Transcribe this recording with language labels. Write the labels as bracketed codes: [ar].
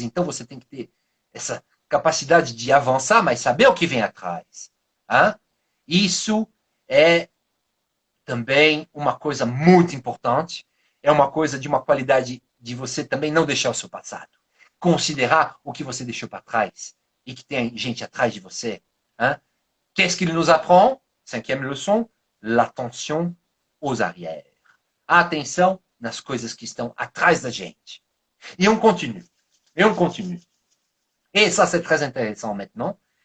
[pt] Então você tem que ter essa capacidade de avançar, mas saber o que vem atrás. Hein? Isso é também uma coisa muito importante. É uma coisa de uma qualidade de você também não deixar o seu passado. Considerar o que você deixou para trás e que tem gente atrás de você. Hein? [fr] Qu'est-ce qu'il nous apprend? 5e leçon, l'attention aux arrières. [pt] A atenção nas coisas que estão atrás da gente. [fr] Et on continue. Et ça, c'est très intéressant maintenant.